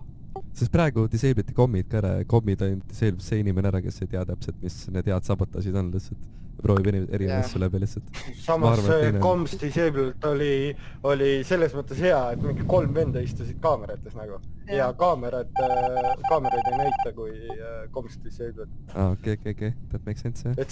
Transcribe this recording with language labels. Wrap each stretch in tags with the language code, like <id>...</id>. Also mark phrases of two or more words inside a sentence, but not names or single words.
<et>Sest praegu disableti kommid ka ära, kommid on disabled see inimene ära, kes ei tea täpselt, mis need head sabotaažid on lihtsalt. Proovib eri asju läbi lihtsalt. Samas</et> <en>komms disabled</en> <et>oli selles mõttes hea, et mingi 3 venda istusid kaamerates nagu. Ja kaameraid ei näita kui</et> <en>komms disabled.</en> <et>Okei,</et> <en>that makes sense,</en> <et>jah.</et>